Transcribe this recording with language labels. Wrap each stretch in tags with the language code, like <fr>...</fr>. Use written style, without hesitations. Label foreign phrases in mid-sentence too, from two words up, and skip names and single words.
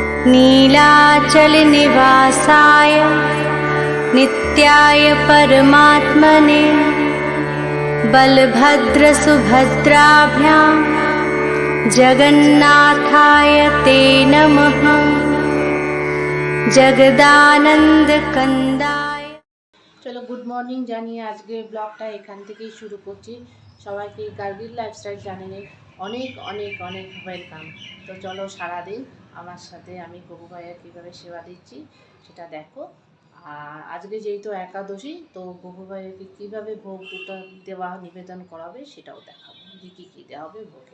<sa>नीलाचलनिवासाय नित्याय परमात्मने बलभद्रसुभद्राभ्यां जगन्नाथाय ते नमः। जगदानंदकंदाय।</sa> <bn>चलो</bn> <en>good morning</en> <bn>জানিয়ে আজকে ব্লগটা এখান থেকেই শুরু করছি। সবাইকে গার্গির লাইফস্টাইল চ্যানেলে অনেক অনেক অনেক ওয়েলকাম। তো চলো সারাদিন আমার সাথে আমি গপু ভাইয়া কীভাবে সেবা দিচ্ছি সেটা দেখো। আর আজকে যেহেতু একাদশী, তো গপু ভাইয়াকে কীভাবে ভোগটা দেওয়া নিবেদন করাবে সেটাও দেখাবো, যে কী কী দেওয়া হবে ভোগে।</bn>